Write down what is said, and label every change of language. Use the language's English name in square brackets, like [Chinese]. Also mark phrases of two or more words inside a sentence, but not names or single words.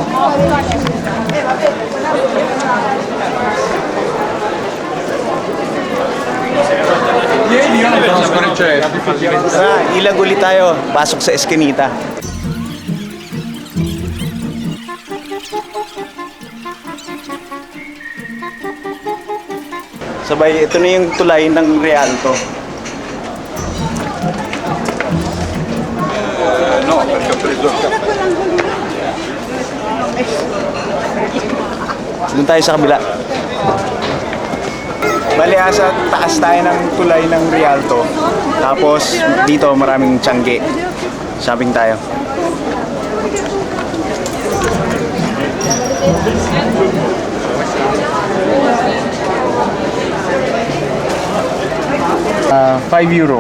[Filipino] Ilag ulit tayo. Pasok sa Eskinita. Sabay, ito na yung tulay ng Rialto. [Italian] No, perché ho preso il caffè. [Filipino] Doon tayo sa kabila. Bali, asa taas tayo ng tulay ng Rialto. Tapos dito maraming tiyangge. Shopping tayo. €5.